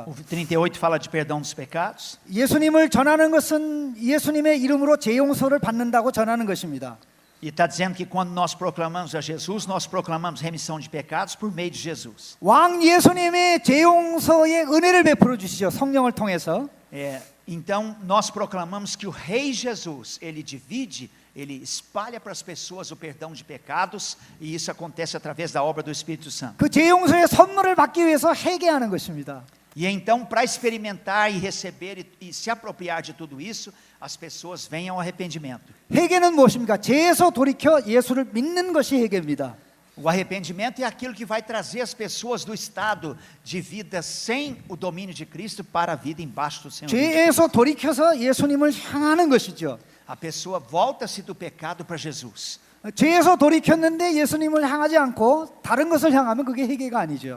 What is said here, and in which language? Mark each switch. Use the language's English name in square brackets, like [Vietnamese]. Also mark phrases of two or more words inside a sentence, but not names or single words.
[Portuguese] O 38 fala de perdão dos pecados. [Korean] 예수님을 전하는 것은 예수님의 이름으로 죄용서를 받는다고 전하는 것입니다. [Portuguese] E está dizendo que quando nós proclamamos a Jesus, nós proclamamos remissão de pecados por meio de Jesus. [Korean] 왕 예수님이 죄용서의 은혜를 베풀어 주시죠. 성령을 통해서. [Portuguese] Então nós proclamamos que o Rei Jesus, ele divide, ele espalha para as pessoas o perdão de pecados, e isso acontece através da obra do Espírito Santo. [Korean] 그 죄용서의 선물을 받기 위해서 회개하는 것입니다. [Portuguese] E então, para experimentar e receber e se apropriar de tudo isso, as pessoas vêm ao arrependimento. [Korean] 회개는 무엇입니까? 죄에서 돌이켜 예수를 믿는 것이 회개입니다. [Portuguese] O arrependimento é aquilo que vai trazer as pessoas do estado de vida sem o domínio de Cristo para a vida embaixo do Senhor. [Korean] 죄에서 돌이켜서 예수님을 향하는 것이죠. [Portuguese] A pessoa volta-se do pecado para Jesus. [Korean] 죄에서 돌이켰는데 예수님을 향하지 않고 다른 것을 향하면 그게 회개가 아니죠.